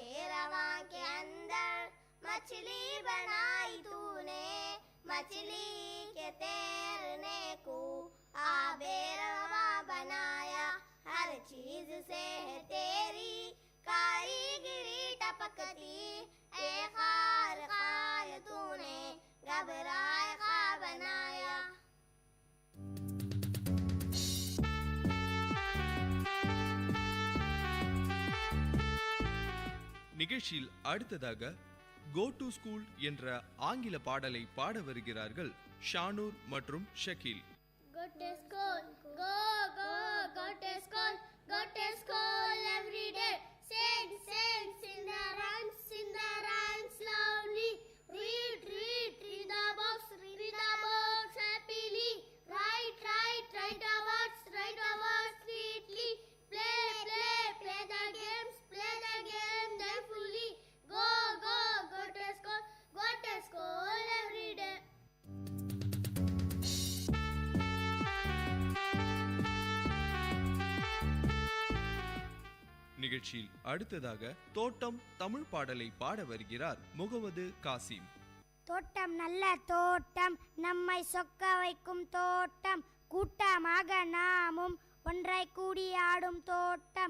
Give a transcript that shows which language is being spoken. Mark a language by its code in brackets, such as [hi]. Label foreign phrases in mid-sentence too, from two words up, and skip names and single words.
[hi] रवां के अंदर मछली बनाई तूने मछली के तैरने को आबे रवां बनाया हर चीज से है तेरी कारीगरी टपकती ए खार खाय तूने घबराए खा बनाया. [ta] நிகழ்ச்சியில் அடுத்ததாக கோ டு ஸ்கூல் என்ற ஆங்கில பாடலை பாட வருகிறார்கள் ஷானூர் மற்றும் ஷக்கீல். [en] Go to school, go, go, go to school, go to school every day. Sing, sing, sing the rhymes loudly. Read, read, read the books happily. Write, write, write the words sweetly. Play, play, play the game joyfully. Go, go, go to school every day. [ta] நிகழ்ச்சியில் அடுத்ததாக தோட்டம் தமிழ் பாடலை பாட வருகிறார் முகமது காசிம். தோட்டம் நல்ல தோட்டம் நம்மை சொக்க வைக்கும் தோட்டம் கூட்டமாக நாமும் ஒன்றாய் கூடி ஆடும் தோட்டம்